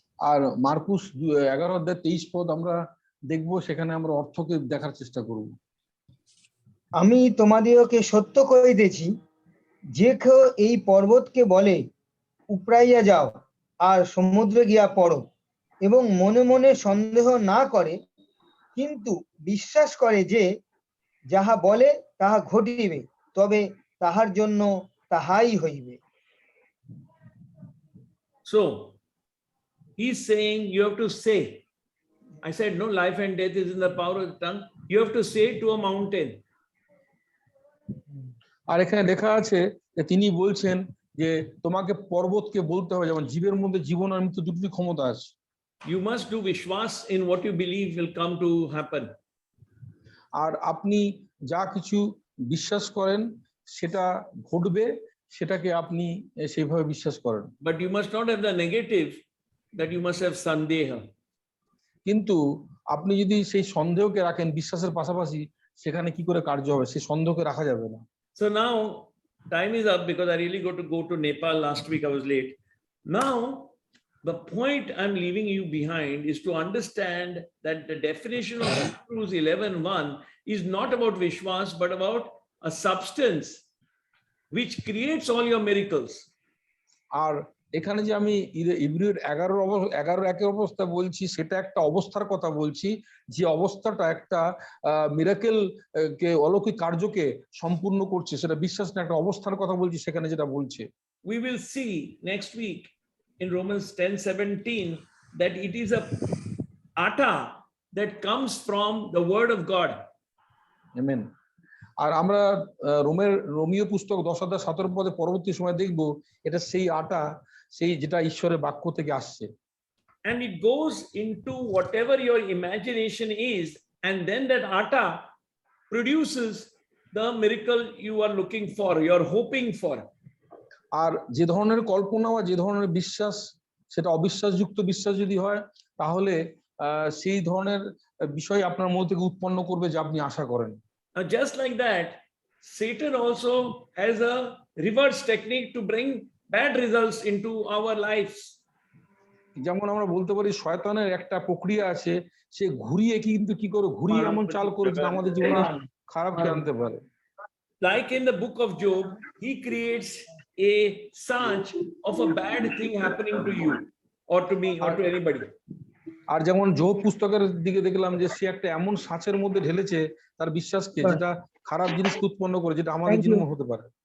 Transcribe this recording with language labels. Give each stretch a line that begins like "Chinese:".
Bangla: আর মার্কুস 11:23 আমরা দেখবো, সেখানে আমরা অর্থকে দেখার চেষ্টা করব। আমি তোমাদিওকে সত্য কইতেছি, যে কেউ এই পর্বতকে বলে উপড়াইয়া যাও আর সমুদ্রে গিয়া পড়ো, এবং মনে মনে সন্দেহ না করে, কিন্তু বিশ্বাস করে যে যাহা বলে তাহা ঘটিবে, তবে তাহার জন্য তাহাই হইবে।
English: So he's saying you have to say. I said no, life and death is in the power of the tongue. You have to say to a mountain.
Bangla: আর এখানে লেখা আছে যে তিনি বলছেন যে তোমাকে পর্বতকে বলতে হবে, যেমন জীবের মধ্যে জীবন আর মৃত্যু দুটি ক্ষমতা আছে।
English: You must do vishwas in what you believe will come to happen.
Bangla: আর আপনি যা কিছু বিশ্বাস করেন সেটা ঘটবে, সেটাকে আপনি সেইভাবে বিশ্বাস করেন।
English: But you must not have the negative that you must have sandeha.
Bangla: কিন্তু আপনি যদি সেই সন্দেহকে রাখেন বিশ্বাসের পাশাপাশি, সেখানে কি করে কার্য হবে? সেই সন্দেহকে রাখা যাবে না।
English: So now time is up because I really got to go to Nepal. Last week I was late. Now the point I'm leaving you behind is to understand that the definition of Hebrews 11:1 is not about Vishwas, but about a substance which creates all your miracles.
Bangla: আর এখানে যে আমি ইব্রিয়র 11:1 অবস্থা বলছি, সেটা একটা অবস্থার কথা বলছি, যে অবস্থাটা একটা মিরাকেল কে, অলৌকিক কার্যকে সম্পূর্ণ করছে, সেটা বিশ্বাস না, একটা অবস্থার কথা বলছি সেখানে যেটা বলছে।
English: We will see next week in Romans 10:17 that it is a atta that comes from the word of God.
Bangla: Amen. আর আমরা রোমীয় পুস্তক 10:17 পরবর্তী সময় দেখব, এটা সেই আটা, সেই যেটা ঈশ্বরের বাক্য থেকে আসছে।
English: And it goes into whatever your imagination is, and then that atta produces the miracle you are looking for, you're hoping for.
Bangla: আর যে ধরনের কল্পনা বা যে ধরনের বিশ্বাস, সেটা অবিশ্বাসযুক্ত বিশ্বাস যদি হয়, তাহলে সেই ধরনের বিষয় আপনার মধ্যে থেকে উৎপন্ন করবে যা আপনি আশা করেন।
English: Now, just like that, Satan also has a reverse technique to bring bad results into our lives.
Bangla: যেমন আমরা বলতে পারি শয়তানের একটা প্রক্রিয়া আছে, সে ঘুরিয়ে কিন্তু কি করে ঘুরিয়ে এমন চাল করে যেটা আমাদের জীবনে খারাপ কে আনতে পারে।
English: Like in the book of Job, he creates a search of a bad thing happening to you or to me or to anybody.
Bangla: আর যেমন যোব পুস্তকের দিকে দেখলাম যে সে একটা এমন সাঁচের মধ্যে ঢেলেছে তার বিশ্বাসকে, যেটা খারাপ জিনিসকে উৎপন্ন করে, যেটা আমাদের জীবনে হতে পারে।